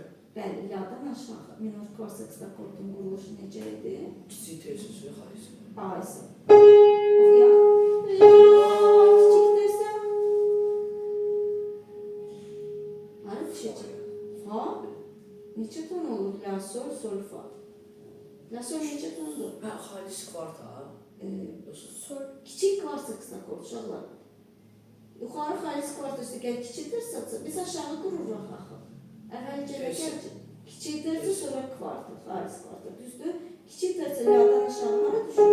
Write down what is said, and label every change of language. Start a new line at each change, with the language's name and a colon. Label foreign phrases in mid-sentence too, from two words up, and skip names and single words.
Azerbaijani: Bəli, ladan aşağı. Minor kvart seks akkordun quruluşu necə idi? Kiçik tezisi xalis. Aysa. Oxuyaq. La, kiçik desəm. Hara düşəcək? Fa. Neçə ton olur? La, sol, sol, fa. La, sol neçə tondur? Ha, xalis kvart ha. Sol. Kiçik kvart seks akkord uşaqlar. Yuxarı xalis kvart üstü gəl kiçikdirsə, biz aşağı qururuq axı. Əvvəlcə də gəl. Kiçikdirsə sonra kvartı, xalis kvartı, düzdür? Kiçikdirsə ladan aşağı hara düşür?